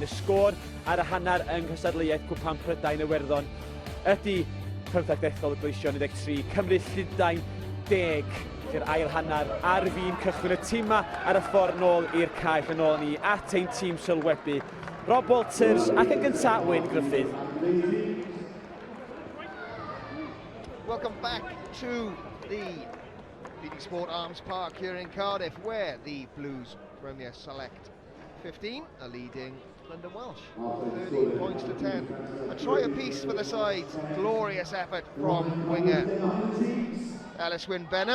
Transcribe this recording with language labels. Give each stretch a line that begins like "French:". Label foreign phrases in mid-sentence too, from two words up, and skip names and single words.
Welsh: Y sgôr ar y hanner yng nghysadleuaeth Cwpan Prydain Iwerddon ydy 15 dethol y gleision 13, Cymru Llundain 10. I'r ail hanner ar fi'n cychwyn y tîm yma ar y ffordd nôl i'r cae yn ôl ni at ein tîm sylwebu. Rob Walters ac yn gyntaf Wyn Griffith.
English: Welcome back to the BT Sport Arms Park here in Cardiff, where the Blues Premier Select 15 are leading London Welsh 13 points to 10. A try apiece for the sides. Glorious effort from winger Ellis Wyn Benham.